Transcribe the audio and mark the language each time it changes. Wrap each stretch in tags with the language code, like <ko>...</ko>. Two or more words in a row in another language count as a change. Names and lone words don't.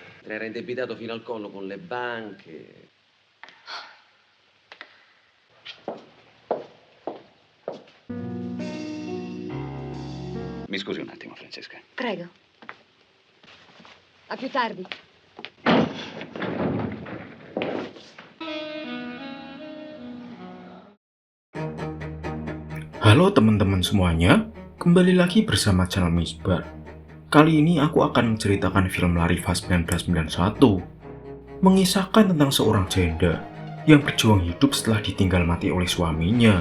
<it>Era indebitato fino al collo con le banche. Mi scusi un attimo, Francesca. Prego. A più tardi.</it> <id>Halo teman-teman semuanya, kembali lagi bersama channel Misbar. Kali ini aku akan menceritakan film Larifa 1991, mengisahkan tentang seorang janda yang berjuang hidup setelah ditinggal mati oleh suaminya.</id>